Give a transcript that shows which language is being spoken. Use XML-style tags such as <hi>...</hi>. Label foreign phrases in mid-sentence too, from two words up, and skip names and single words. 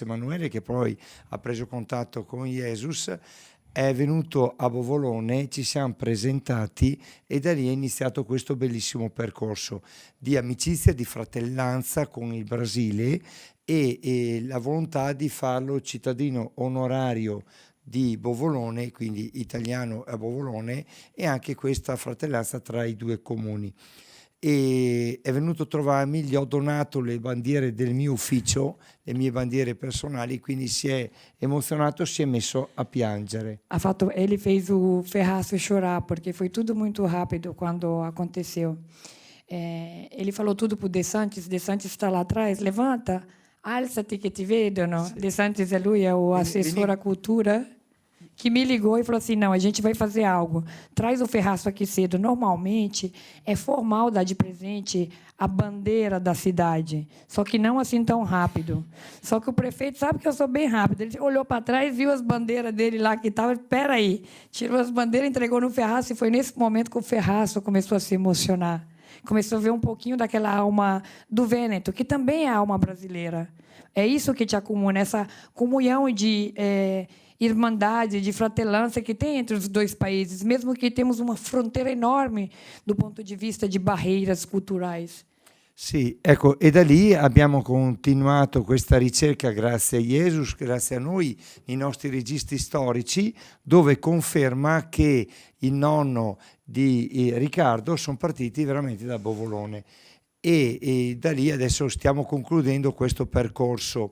<it>Emanuele, che poi ha preso contatto con Jesus, è venuto a Bovolone, ci siamo presentati e da lì è iniziato questo bellissimo percorso di amicizia, di fratellanza con il Brasile e la volontà di farlo cittadino onorario di Bovolone, quindi italiano a Bovolone, e anche questa fratellanza tra i due comuni. E è venuto a trovarmi, gli ho donato le bandiere del mio ufficio, le mie bandiere personali, quindi si è emozionato, si è messo a piangere.</it> <pt>Ele fez o Ferraço chorar, porque foi tudo muito rápido quando aconteceu. Ele falou tudo para o De Santis está lá atrás, levanta, alça-te que</pt> <it>te vedono. Sì. De Santis lui,</it> <pt>é o assessor à cultura, que me ligou e falou assim, não, a gente vai fazer algo. Traz o Ferraço aqui cedo. Normalmente, é formal dar de presente a bandeira da cidade, só que não assim tão rápido. Só que o prefeito sabe que eu sou bem rápido. Ele olhou para trás, viu as bandeiras dele lá que estavam, espera aí, tirou as bandeiras, entregou no Ferraço, e foi nesse momento que o Ferraço começou a se emocionar. Começou a ver um pouquinho daquela alma do Vêneto, que também é a alma brasileira. É isso que te acumula, essa comunhão de irmandade, de fratelança que tem entre os dois países, mesmo que temos uma fronteira enorme do ponto</pt> <it>di vista di</it> <pt>barreiras culturais.</pt> <it>Sì, ecco, e da lì abbiamo continuato questa ricerca grazie a Jesus, grazie a noi, i nostri registri storici, dove conferma che il nonno di Riccardo sono partiti veramente da Bovolone. E da lì adesso stiamo concludendo questo percorso.</it>